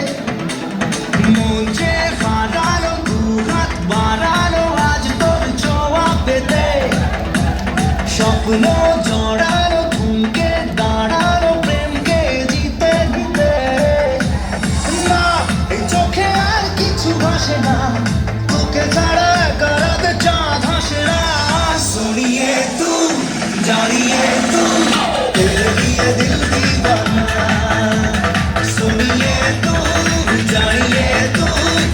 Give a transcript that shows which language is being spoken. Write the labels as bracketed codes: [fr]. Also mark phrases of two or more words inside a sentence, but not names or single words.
[bn] মন যে হারানো দুহাত বাড়ানো আজ তোর ছোঁয়া পেতে, স্বপ্ন জড়ানো থমকে দাঁড়ানো প্রেমকে জিতে নিতে। না এই চোখে আর কিছু ভাসে না, তোকে ছাড়া করাতে চাঁদ হাসে না। [hi] सुनिए तू जानिए तू तेरे लिए दिल दीवाना, सुनिए तू जानिए तू